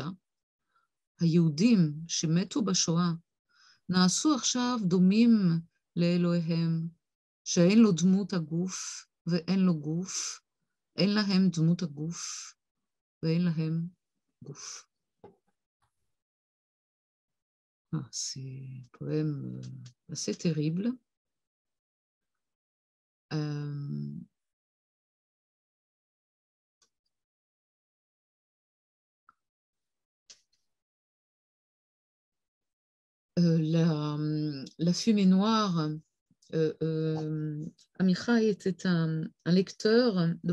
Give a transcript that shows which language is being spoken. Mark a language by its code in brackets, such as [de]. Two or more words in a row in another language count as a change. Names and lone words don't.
[he] היהודים שמתו בשואה נעשו עכשיו דומים לאלוהיהם, שאין לו דמות הגוף ואין לו גוף, אין להם דמות הגוף ואין להם גוף. [fr] C'est un poème assez terrible. La fumée noire, Amichai était un lecteur de